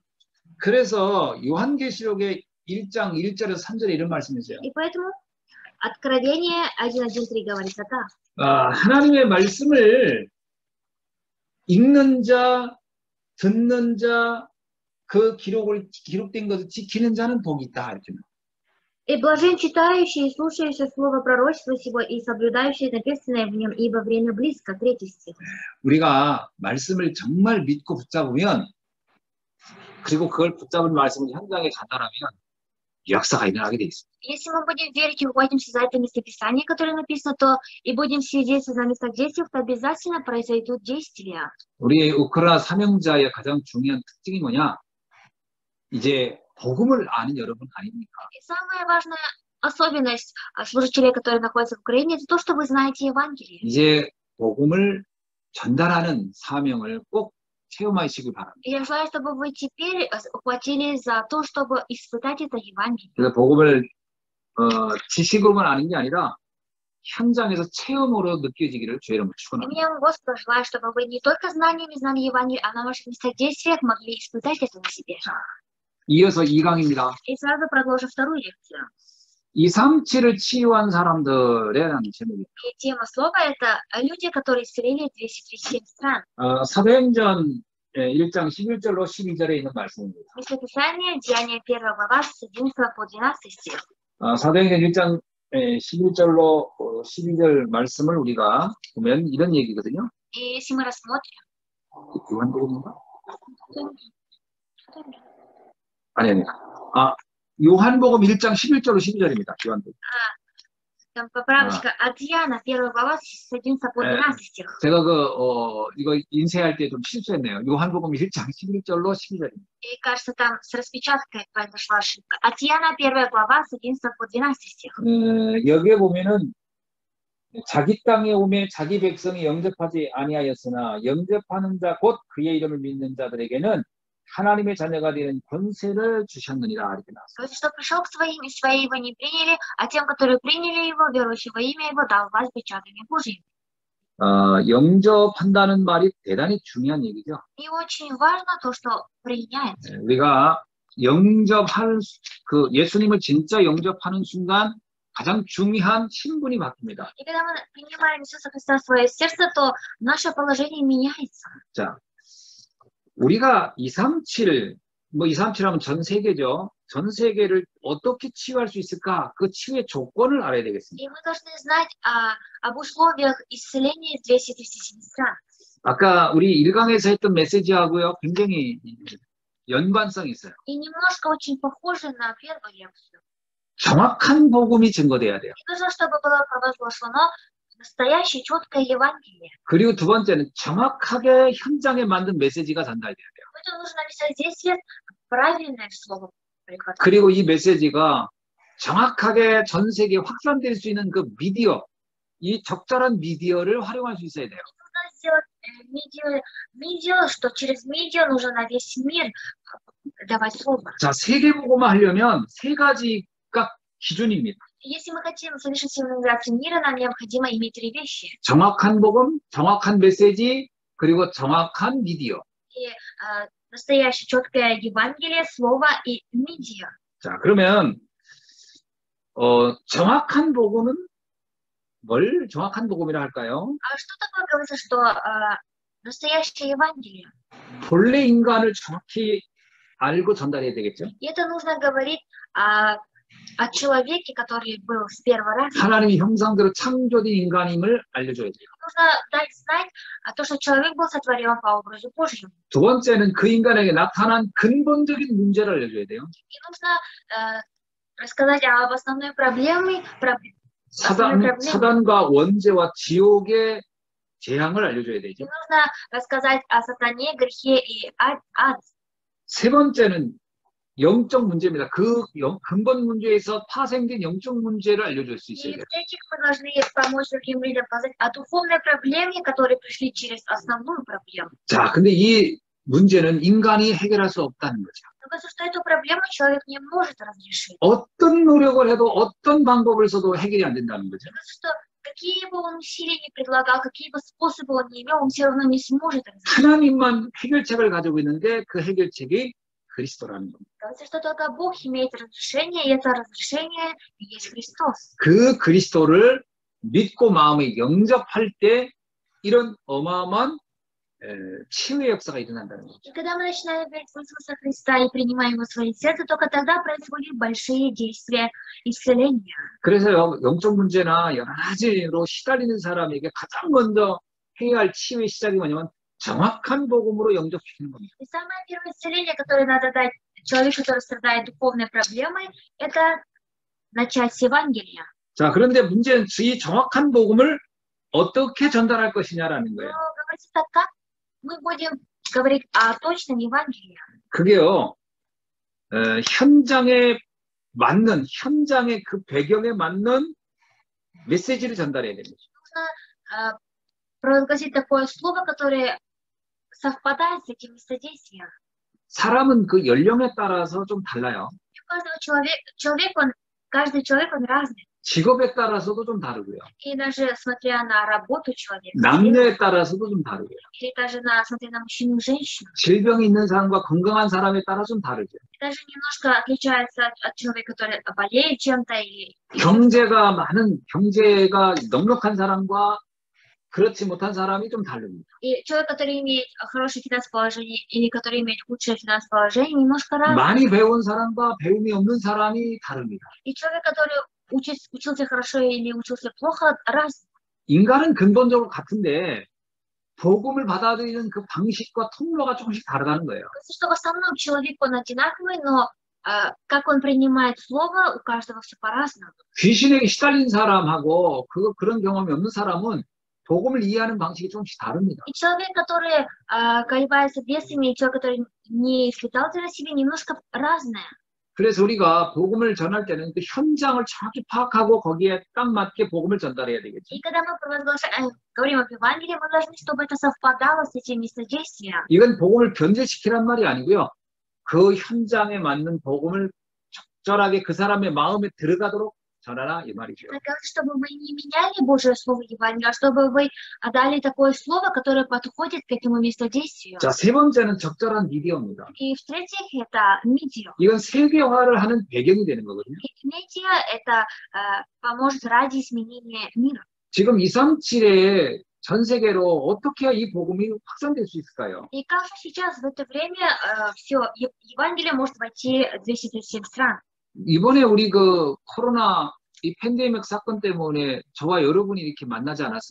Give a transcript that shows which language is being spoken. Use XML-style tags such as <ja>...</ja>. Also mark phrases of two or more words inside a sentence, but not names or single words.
<ko>그래서 요한계시록의 1장 1절에서 3절에 이런 말씀이 있어요.</ko> <ru>И поэтому Откровение 1:1-3 говорится так.</ru> <ko>하나님의 말씀을 읽는 자, 듣는 자, 그 기록된 것을 지키는 자는 복이 있다. 이렇게.</ko> <ru>И блажен читающий и слушающий слово пророчества сего и соблюдающий написанное в нем, ибо время близко. 3 стих.</ru> <ko>우리가 말씀을 정말 믿고 붙잡으면, 그리고 그걸 붙잡은 말씀을 현장에 전달하면 역사가 일어나게 돼 있습니다.</ko> <ru>Если мы будем верить и ухватимся за это местописание, которое написано, то и будем свидетельствовать на местах действий, то обязательно произойдут действия.</ru> <ko>우리 우크라이나 사명자의 가장 중요한 특징이 뭐냐? 이제 복음을 아는 여러분 아닙니까?</ko> <ru>И самая важная особенность служителей, которые находятся в Украине, это то, что вы знаете Евангелие.</ru> <ko>이제 복음을 전달하는 사명을 꼭 체험하시길 바랍니다.</ko> <ru>И я желаю, чтобы вы теперь ухватились за то, чтобы испытать это Евангелие.</ru> <ko>그래서 복음을 지식으로만 아는 게 아니라 현장에서 체험으로 느껴지기를 주의 이름으로</ko> <ru>И</ru> <ko>축원합니다.</ko> <ru>мне, Господа, желаю, чтобы вы не только знаниями знали Евангелие, а на ваших местах действиях могли испытать это на себе.</ru> <ko>이어서 2강입니다.</ko> <ru>И сразу продолжу вторую лекцию.</ru> <ko>237을 치유한 사람들에 대한 제목입니다.</ko> <ru>И тема слова – это люди, которые исцелили 237 стран.</ru> <ko>사도행전 1장 11절로 12절에 있는 말씀입니다.</ko> <ru>Местописание, Деяние 1 глава, с 11 по 12 стих.</ru> <ko>사도행전 1장 11절로 12절 말씀을 우리가 보면 이런 얘기거든요.</ko> <ru>И если мы рассмотрим…</ru> <ko>요한복음인가? 아니. 요한복음 1장 11절로 12절입니다. 요한복음.</ko> <ru>Там поправочка от Иоанна, 1 глава, с 11 по 12 стих.</ru> <ko>제가 이거 인쇄할 때 좀 실수했네요. 요한복음 1장 11절로 12절입니다.</ko> <ru>И кажется, там с распечаткой произошла ошибка. От Иоанна, 1 глава, с 11 по 12 стих.</ru> <ko>여기에 보면은 자기 땅에 오매 자기 백성이 영접하지 아니하였으나 영접하는 자 곧 그의 이름을 믿는 자들에게는 하나님의 자녀가 되는 권세를 주셨느니라 이렇게 나왔어요.</ko> <ru>Что пришел к своим, и свои его не приняли, а тем, которые приняли его, верующего имя его, дал власть печатями Божьими.</ru> <ko>영접한다는 말이 대단히 중요한 얘기죠.</ko> <ru>И очень важно то, что принять.</ru> <ko>우리가 영접할 예수님을 진짜 영접하는 순간 가장 중요한 신분이 바뀝니다.</ko> <ru>И когда мы принимаем Иисуса Христа в свое сердце, то наше положение меняется.</ru> <ko>자, 우리가 237 하면 전 세계죠. 전 세계를 어떻게 치유할 수 있을까? 그 치유의 조건을 알아야 되겠습니다.</ko> <ru>И мы должны знать об условиях исцеления 237 стран.</ru> <ko>아까 우리 1강에서 했던 메시지하고요, 굉장히 연관성이 있어요.</ko> <ru>И немножко очень похоже на первую лекцию.</ru> <ko>정확한 복음이 증거돼야 돼요.</ko> <ru>И нужно, чтобы было провозглашено настоящее, четкое Евангелие.</ru> <ko>그리고 두 번째는 정확하게 현장에 맞는 메시지가 전달돼야 돼요.</ko> <ru>Поэтому нужно написать здесь правильное слово.</ru> <ko>그리고 이 메시지가 정확하게 전 세계에 확산될 수 있는 그 미디어, 이 적절한 미디어를 활용할 수 있어야 돼요.</ko> <ru>Нужно сделать медиа, что через медиа нужно на весь мир давать слово.</ru> <ko>자, 세계복음화 하려면 세 가지가 기준입니다.</ko> <ru>Если мы хотим совершить евангелизацию мира, нам необходимо иметь три вещи.</ru> <ko>정확한 복음, 정확한 메시지, 그리고 정확한 미디어.</ko> <ru>И настоящее, четкое Евангелие, слово и медиа.</ru> <ko>자, 그러면 정확한 복음은 뭘 정확한 복음이라 할까요?</ko> <ru>А что такое говорится, что настоящее Евангелие?</ru> <ko>본래 인간을 정확히 알고 전달해야 되겠죠?</ko> <ru>И это нужно говорить о человеке, который был с первого раза.</ru> <ko>하나님의 형상대로 창조된 인간임을 알려줘야 돼요.</ko> <ru>Нужно дать знать то, что человек был сотворен по образу Божьему.</ru> <ko>두 번째는 그 인간에게 나타난 근본적인 문제를 알려줘야 돼요.</ko> <ru>И нужно рассказать об основной проблеме,</ru> <ko>사단과 원죄와 지옥의 재앙을 알려줘야</ko> <ru>И</ru> <ko>되죠.</ko> <ru>нужно рассказать о сатане, грехе и ад.</ru> <ko>세 번째는 영적 문제입니다. 그 근본 문제에서 파생된 영적 문제를 알려줄 수 있어야</ko> <ru>И</ru> <ko>돼요.</ko> <ru>в-третьих, мы должны помочь другим людям сказать о духовной проблеме, которые пришли через основную проблему.</ru> <ko>자, 근데 이 문제는 인간이 해결할 수 없다는 거죠.</ko> <ru>Потому что эту проблему человек не может разрешить.</ru> <ko>어떤 노력을 해도 어떤 방법을 써도 해결이 안 된다는 거죠.</ko> <ru>Потому что какие бы он усилия ни предлагал, какие бы способы он ни имел, он все равно не сможет разрешить.</ru> <ko>하나님만 해결책을 가지고 있는데 그 해결책이 그리스도라는 겁니다.</ko> <ru>Говорится, что только Бог имеет разрешение, и это разрешение есть Христос.</ru> <ko>그 그리스도를 믿고 마음에 영접할 때 이런 어마어마한 치유의 역사가 일어난다는 거죠.</ko> <ru>И когда мы начинаем верить в Иисуса Христа и принимаем Его в свое сердце, только тогда происходят большие действия исцеления.</ru> <ko>그래서요, 영적 문제나 여러 가지로 시달리는 사람에게 가장 먼저 해야 할 치유의 시작이 뭐냐면 정확한 복음으로 영접시키는 겁니다.</ko> <ru>И самое первое исцеление, которое надо дать человеку, который страдает духовной проблемой, это начать с Евангелия.</ru> <ko>자, 그런데 문제는 이 정확한 복음을 어떻게 전달할 것이냐라는</ko> <ru>Но</ru> <ko>거예요.</ko> <ru>говорится так, как мы будем говорить о точном Евангелии.</ru> <ko>그게요, 현장에 맞는, 현장의 그 배경에 맞는 메시지를 전달해야 됩니다.</ko> <ru>Нужно провозгласить такое слово, которое совпадает с этим местодействием.</ru> <ko>사람은 그 연령에 따라서 좀 달라요.</ko> <ru>У каждого каждый человек, он разный.</ru> <ko>직업에 따라서도 좀 다르고요.</ko> <ru>И даже смотря на работу человека,</ru> <ko>남녀에 따라서도 좀 다르고요.</ko> <ru>или даже смотря на мужчину и женщину,</ru> <ko>질병이 있는 사람과 건강한 사람에 따라 좀 다르죠.</ko> <ru>и даже немножко отличается от человека, который болеет чем-то, или</ru> <ko>경제가 넉넉한 사람과 그렇지 못한 사람이 좀 다릅니다.</ko> <ru>и человек, который имеет хорошее финансовое положение, или который имеет худшее финансовое положение, немножко разный.</ru> <ko>많이 배운 사람과 배움이 없는 사람이 다릅니다.</ko> <ru>И человек, который учился хорошо или учился плохо, разный.</ru> <ko>인간은 근본적으로 같은데 복음을 받아들이는 그 방식과 통로가 조금씩 다르다는 거예요.</ko> <ru>Кажется, что в основном человек, он одинаковый, но как он принимает слово, у каждого все по-разному.</ru> <ko>귀신에게 시달린 사람하고 그런 경험이 없는 사람은 복음을 이해하는 방식이 조금씩 다릅니다.</ko> <ru>И человек, который колебается бесами, и человек, который не испытал это на себе, немножко разное.</ru> <ko>그래서 우리가 복음을 전할 때는 그 현장을 정확히 파악하고 거기에 딱 맞게 복음을 전달해야 되겠죠.</ko> <ru>И когда мы говорим об Евангелии, мы должны, чтобы это совпадало с этим местодействием.</ru> <ko>이건 복음을 변질시키란 말이 아니고요. 그 현장에 맞는 복음을 적절하게 그 사람의 마음에 들어가도록 전하라 이 말이죠.</ko> <ru>Чтобы вы не меняли Божье Слово Евангелия, а чтобы вы дали такое слово, которое подходит к этому местодействию.</ru> <ko>자, 세 번째는 적절한 미디어입니다.</ko> <ru>И в-третьих, это медиа.</ru> <ko>이건 세계화를 하는 배경이 되는 거거든요.</ko> <ru>Медиа это поможет ради изменения мира.</ru> <ko>지금 237에 전 세계로 어떻게 이 복음이 확산될 수 있을까요?</ko> <ru>И как же сейчас в это время все Евангелие может войти в 237 стран?</ru> <ko>이번에 우리 그 코로나 이 팬데믹 사건 때문에 저와 여러분이 이렇게 만나지 않았습니까?</ko>